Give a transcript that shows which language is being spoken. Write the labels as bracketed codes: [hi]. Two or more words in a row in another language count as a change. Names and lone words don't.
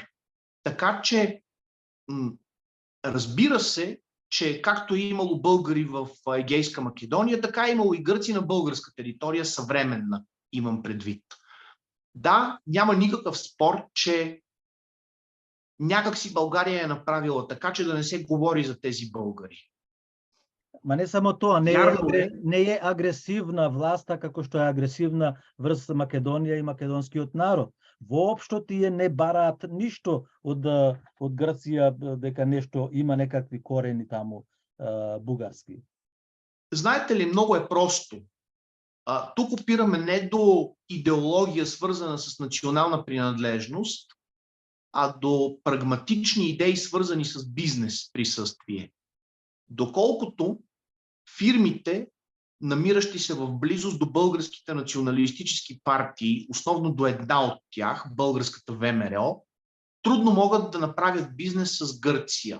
[bg] Така че разбира се, че както е имало българи в Егейска Македония, така е имало и гърци на българска територия, съвременна, имам предвид. Да, няма никакъв спор, че някак си България е направила така, че да не се говори за тези българи. [mk] Ма не само тоа, не е агресивна власта како што е агресивна врз Македонија и македонскиот народ. Воопшто тие не бараат ништо од Грција дека нешто има некакви корени таму бугарски. [bg] Знаете ли, много е просто. Тук опираме не до идеология, свързана с национална принадлежност, а до прагматични идеи, свързани с бизнес присъствие. Доколкото фирмите, намиращи се в близост до българските националистически партии, основно до една от тях, българската ВМРО, трудно могат да направят бизнес с Гърция.